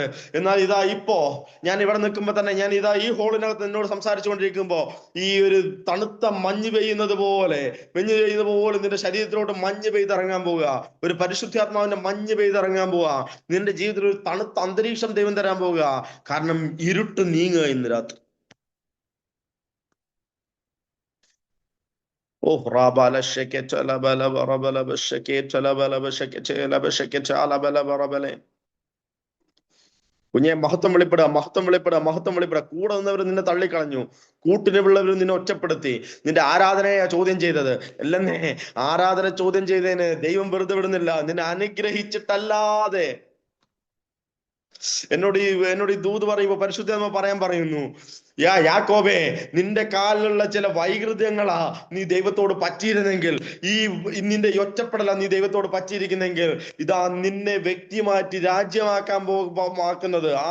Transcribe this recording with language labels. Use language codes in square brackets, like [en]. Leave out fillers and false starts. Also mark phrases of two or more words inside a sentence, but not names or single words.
[ml] എന്നാൽ ഇതാ ഇപ്പോ ഞാൻ ഇവിടെ നിൽക്കുമ്പോ തന്നെ, ഞാൻ ഇതാ ഈ ഹോളിനകത്ത് എന്നോട് സംസാരിച്ചു കൊണ്ടിരിക്കുമ്പോ ഈ ഒരു തണുത്ത മഞ്ഞ് പെയ്യുന്നത് പോലെ നിന്റെ ശരീരത്തിലോട്ട് മഞ്ഞ് പെയ്തിറങ്ങാൻ പോവുക. ഒരു പരിശുദ്ധാത്മാവിന്റെ മഞ്ഞ് പെയ്തിറങ്ങാൻ പോവുക. നിന്റെ ജീവിതത്തിൽ ഒരു തണുത്ത അന്തരീക്ഷം ദൈവം തരാൻ പോവുക. കാരണം ഇരുട്ട് നീങ്ങുക ഇന്ന് രാത്രി. Oh, rabala shekete la bala barabala bashekete la bala bashekete la bashekete ala bala barabale. കുഞ്ഞെ, മഹത്വം വെളിപ്പെടുക, മഹത്വം വെളിപ്പെടുക, മഹത്വം വെളിപ്പെടുക. കൂടെ നിന്നവർ നിന്നെ തള്ളിക്കളഞ്ഞു, കൂട്ടിനുള്ളവർ നിന്നെ ഒറ്റപ്പെടുത്തി, നിന്റെ ആരാധനയെ ചോദ്യം ചെയ്തത്. അല്ലെന്നേ, ആരാധന ചോദ്യം ചെയ്തതിന് ദൈവം വെറുതെ വിടുന്നില്ല. നിന്നെ അനുഗ്രഹിച്ചിട്ടല്ലാതെ. എന്നോട് ഈ ദൂത് പറയുമ്പോ പരിശുദ്ധാത്മ പറയാൻ പറയുന്നു, യാക്കോബേ, നിന്റെ കാലിലുള്ള ചില വൈകൃതങ്ങളാ നീ ദൈവത്തോട് പറ്റിയിരുന്നെങ്കിൽ, നിന്റെ ഒറ്റപ്പെടല നീ ദൈവത്തോട് പറ്റിയിരിക്കുന്നെങ്കിൽ, ഇതാ നിന്നെ വ്യക്തി മാറ്റി രാജ്യമാക്കാൻ ആക്കുന്നത്.